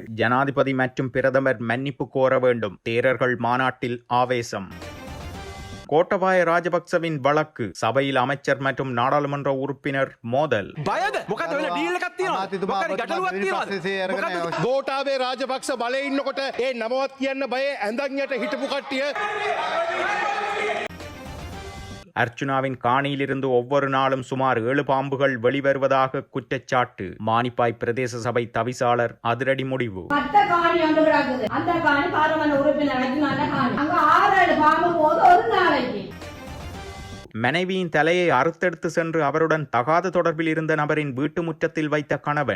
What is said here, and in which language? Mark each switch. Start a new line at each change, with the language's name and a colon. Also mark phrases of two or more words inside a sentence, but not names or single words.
Tamil: ஜனாதிபதி மற்றும் பிரதமர் மன்னிப்பு கோர வேண்டும். தேரர்கள் மாநாட்டில் ஆவேசம். கோட்டபாய ராஜபக்சவின் வழக்கு சபையில் அமைச்சர் மற்றும் நாடாளுமன்ற உறுப்பினர் மோதல்.
Sinhala: கோட்டாபே ராஜபக்ச බලේ ඉන්නකොට ඒ නමවත් කියන්න බය ඇඳන් යට හිටපු කට්ටිය.
Tamil: அர்ச்சுனாவின் காணியிலிருந்து ஒவ்வொரு நாளும் சுமார் 7 பாம்புகள் வெளிவருவதாக குற்றச்சாட்டு. மானிப்பாய் பிரதேச சபை தவிசாளர் அதிரடி முடிவு. மனைவியின் தலையை அறுத்தெடுத்து சென்று அவருடன் தகாத தொடர்பில் இருந்த நபரின் வீட்டு முற்றத்தில் வைத்த கணவன்.